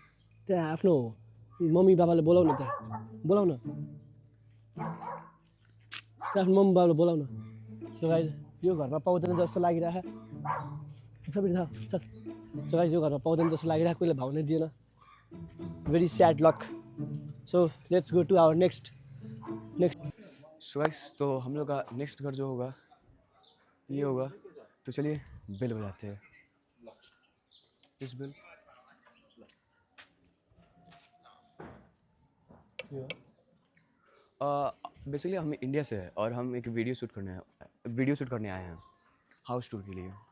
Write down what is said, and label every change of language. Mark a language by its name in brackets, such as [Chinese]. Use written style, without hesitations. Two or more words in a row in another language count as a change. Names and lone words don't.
[Nepali] त्यहाँ आफ्नो मम्मी बाबाले बोलाउन त्यहाँ बोलाउन त्यहाँ आफ्नो मम्मी बाबाले बोलाउन। [English] So guys [Nepali] यो घरमा पाउँदैन जस्तो लागिरहेको चल। [English] So guys [Nepali] यो घरमा पाउँदैन जस्तो लागिरहेको कोहीले भाउ नै दिएन। [English] Very sad luck. So let's go to our next. So guys [Hindi] तो हम लोग का नेक्स्ट घर जो होगा ये होगा। तो चलिए बेल बजाते हैं। इस बेल बेसिकली हम इंडिया से हैं और हम एक वीडियो शूट करने आए हैं [English] house tour [Hindi] के लिए।